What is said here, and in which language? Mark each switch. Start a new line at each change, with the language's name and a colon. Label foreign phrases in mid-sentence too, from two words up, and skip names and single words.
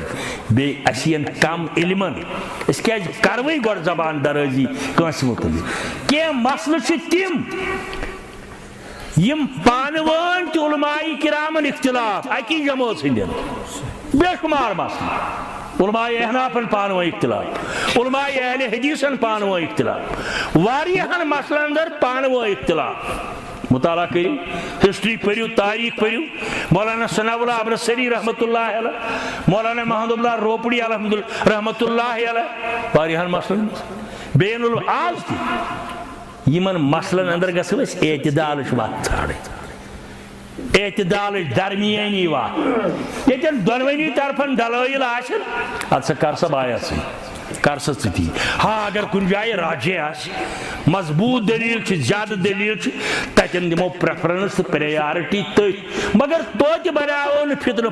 Kashmiri: بیٚیہِ اَسہِ یِن کم علمن أسۍ کیازِ کروٕے گۄڈٕ زبان درٲزی کٲنٛسہِ متعلق. کینٛہہ مسلہٕ چھِ تِم یم پانوان تہ علماء کرامن اختلاف اکی جماعت ہندین بے شمار مسئلہ علماء احنافن پانو اختلاف علماء اہل حدیثن پانو اختلاف واریہن مسئلہ اندر پانو اختلاف
Urdu: مطالعہ کرو ہسٹری پڑھو تاریخ پڑھو
Kashmiri: مولانا ثناء اللہ ابرسری
Arabic: رحمۃ اللہ علیہ
Kashmiri: مولانا محمد اللہ روپڑی
Arabic: رحمۃ اللہ علیہ
Kashmiri: واریہن مسئلہ بین آز تہ یمن مسئلن اندر گژھو أسۍ اعتدالٕچ وتھ ژھانڈٕنۍ اعتدالٕچ درمیٲنی وتھ ییٚتٮ۪ن دۄنوٕنی طرفن دلٲیل آسن ادٕ سا کر سا بایا ژٕ کر سا ژٕ تی ہاں اگر کُنہِ جایہِ راجے آسہِ مضبوط دلیل چھِ زیادٕ دلیل چھِ تتٮ۪ن دِمو پریفرنس تہٕ پریارٹی تٔتھۍ مگر توتہِ بناوو نہٕ فتنہٕ